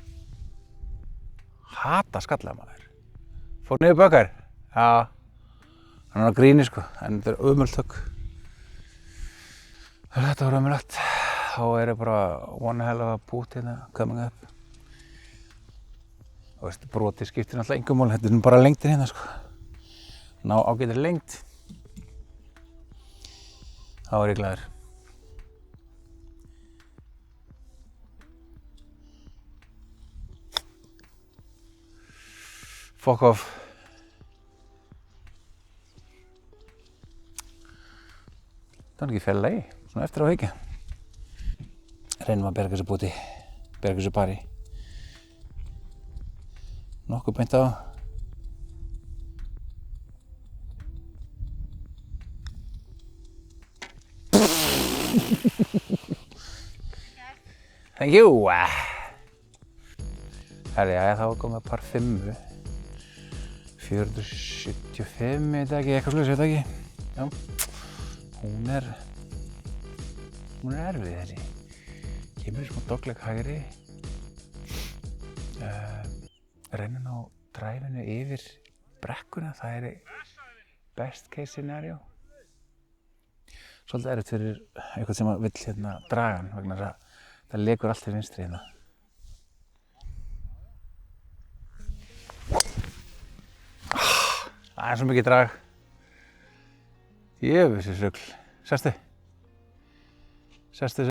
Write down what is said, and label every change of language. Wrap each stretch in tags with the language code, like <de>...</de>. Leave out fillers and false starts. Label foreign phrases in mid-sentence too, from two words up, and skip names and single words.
<is>Hata skalla, maður. Fór niður bökkar. Já. Hann var að gríni, sko, en þetta er ömurlegt högg. Þetta var ömurlegt. Þá er bara</is> <en>one hell of a boot</en> <is>hérna,</is> <en>coming up.</en> <is>Og veist, broti skiptir náttúrulega engu máli. Þetta er bara lengdin hérna, sko. Ná ágætri lengd. Þá er ég glaður.</is> <en>Fuck off.</en> <is>Það er ekki fæla í, svona eftir á hyggja. Reynum að berga þessu búti, berga þessu pari. Nokkuð beint á.</is> <en>Thank you.</en> <is>Herri, já, þá komum við par 5. 475, ég veit ekki, eitthvað sluðis, ég veit ekki. Já. Hún er erfið þessi. Kemur í smá dogleg hægri. Reyna á dræfinu yfir brekkuna. Það er</is> <en>best case scenario.</en> <is>Svolítið erfitt fyrir eitthvað sem vill hérna draga hann vegna þess að það lekur allt til vinstri hérna. Það er svo mikið drag. Jöfusins rugl. Sestu. Sestu.</is>